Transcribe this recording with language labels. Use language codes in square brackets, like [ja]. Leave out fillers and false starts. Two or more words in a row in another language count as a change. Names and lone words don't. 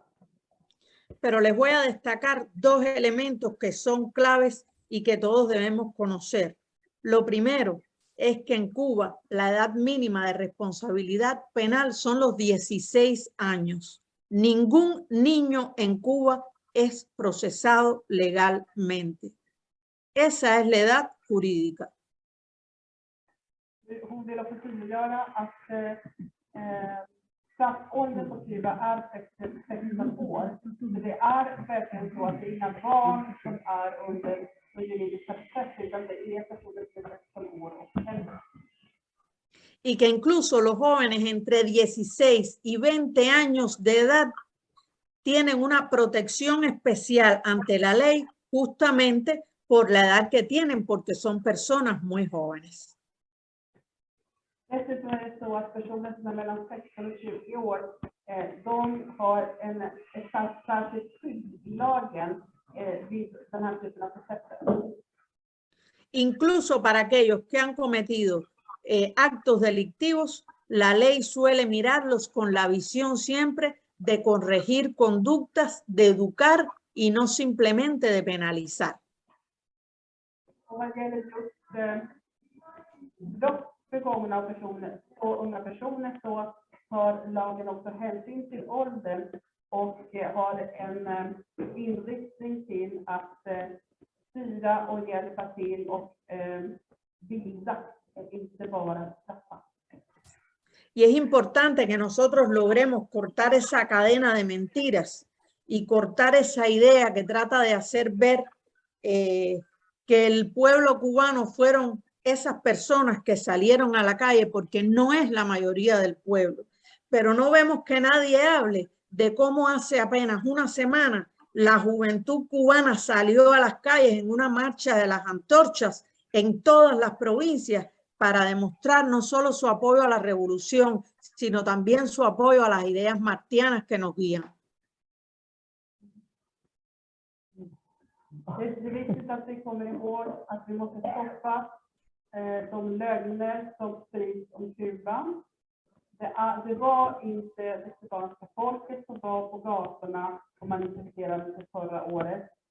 [es] Pero les voy a destacar 2 elementos que son claves y que todos debemos conocer. Lo primero es que en Cuba la edad mínima de responsabilidad penal son los 16 años. Ningún niño en Cuba es procesado legalmente. Esa es la edad jurídica. [sv] Hon vill också tydliggöra att straffåldern på Kuba är 16 år. Så det är verkligen så att det är inga barn som är under juridiska processer, utan det är personer som är 16 år och äldre. [es] Y que incluso los jóvenes entre 16 y 20 años de edad tienen una protección especial ante la ley justamente por la edad que tienen, porque son personas muy jóvenes. [sv] Dessutom är det så att personer som är mellan 16 och 20 år, de har ett särskilt skydd i lagen vid den här typen av processer. [es] Incluso para aquellos que han cometido actos delictivos, la ley suele mirarlos con la visión siempre de corregir conductas, de educar y no simplemente de penalizar. [sv] Och vad gäller just brott begångna av personer och unga personer, så tar lagen också hänsyn till åldern och har en inriktning till att styra och hjälpa till och bilda, inte bara straffa. [es] Y es importante que nosotros logremos cortar esa cadena de mentiras y cortar esa idea que trata de hacer ver que el pueblo cubano fueron esas personas que salieron a la calle, porque no es la mayoría del pueblo. Pero no vemos que nadie hable de cómo hace apenas una semana la juventud cubana salió a las calles en una marcha de las antorchas en todas las provincias para demostrar no solo su apoyo a la revolución, sino también su apoyo a las ideas martianas que nos guían. [sv] Det är viktigt att vi kommer ihåg att vi måste stoppa de lögner som sprids om Kuba. Det var inte det kubanska folket som var på gatorna och manifesterade sig förra året.